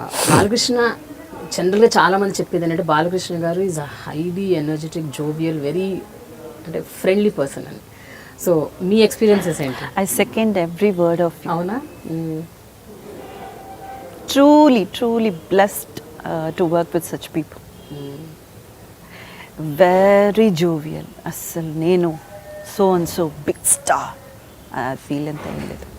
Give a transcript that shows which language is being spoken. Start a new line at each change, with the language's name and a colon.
Telugu: బాలకృష్ణ జనరల్గా చాలామంది చెప్పేది ఏంటంటే బాలకృష్ణ గారు
English: is a highly energetic jovial very
Telugu: అంటే ఫ్రెండ్లీ పర్సన్ అని. సో మీ ఎక్స్పీరియన్సెస్ ఏంటి?
English: I second every word of you.
Telugu: అవునా?
English: Truly blessed to work with such people. Very jovial.
Telugu: అస్సలు నేను
English: so and so big star feel
Telugu: ఎంత ఏం లేదు.